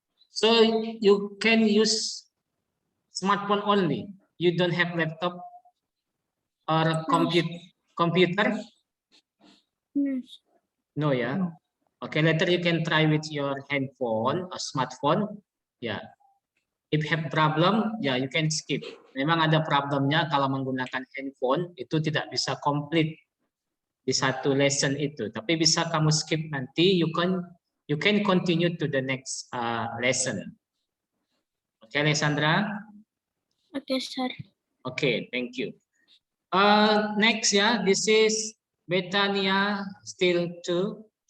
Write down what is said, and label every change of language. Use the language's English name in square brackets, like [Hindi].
[English] So you can use smartphone only. You don't have laptop or computer? No, sir. No, yeah. Okay, later you can try with your handphone or smartphone. Ya, if have problem, ya you can skip. [Indonesian] Memang ada problemnya kalau menggunakan handphone itu tidak bisa complete di satu lesson itu. Tapi bisa kamu skip nanti. [English] You can continue to the next lesson. Okay, Alessandra. Okay, sir. Okay, thank you. Next, yeah, this is Betania still 2.